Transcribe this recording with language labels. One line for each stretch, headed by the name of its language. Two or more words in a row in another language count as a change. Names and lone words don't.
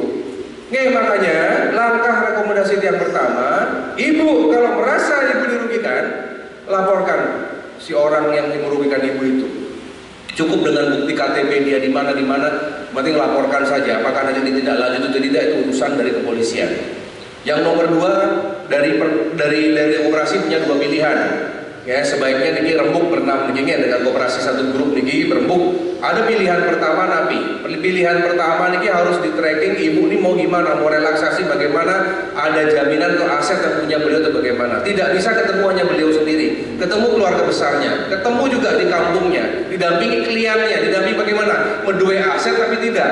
Indonesian: Nih makanya langkah rekomendasi yang pertama, ibu kalau merasa ibu dirugikan, laporkan si orang yang merugikan ibu itu. Cukup dengan bukti KTP dia di mana, penting laporkan saja. Apakah nanti tidak lanjut atau tidak itu urusan dari kepolisian. Yang nomor 2, dari operasi punya 2 pilihan. Ya, sebaiknya niki rembuk bernam niki dengan koperasi satu grup niki berembuk. Ada pilihan pertama napi. Pilihan pertama niki harus di tracking ibu ini mau gimana, mau relaksasi bagaimana, ada jaminan ke aset yang punya beliau atau bagaimana. Tidak bisa ketemu hanya beliau sendiri, ketemu keluarga besarnya, ketemu juga di kampungnya, didampingi kliennya, didampingi bagaimana menduwe aset tapi tidak.